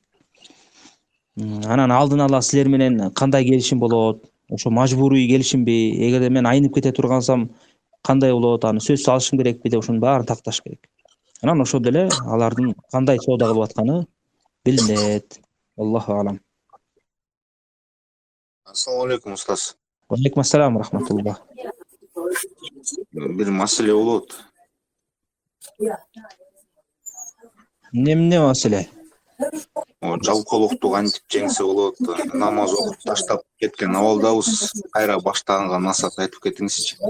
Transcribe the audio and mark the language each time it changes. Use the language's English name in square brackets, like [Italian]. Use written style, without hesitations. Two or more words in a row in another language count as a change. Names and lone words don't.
[Kyrgyz] Анан алдын ала силер менен кандай келишим болот? Ошо мажбурий келишимби? Эгерде мен айнып кете тургансам кандай болот? Аны сөзсүз алышым керекпи деп ошонун баарын такташ керек. Анан ошондо эле алардын кандай соода кылып атканы билинет. [Arabic] الله أعلم. السلام عليكم, устаз. عليكم السلام رحمة الله. [Kyrgyz] Бир маселе болот. Эмне маселе? Жалкоолукту кантип жеңсе болот? Намаз окуп таштап кеткен абалдабыз. Кайра баштаганга насаат айтып кетиңизчи.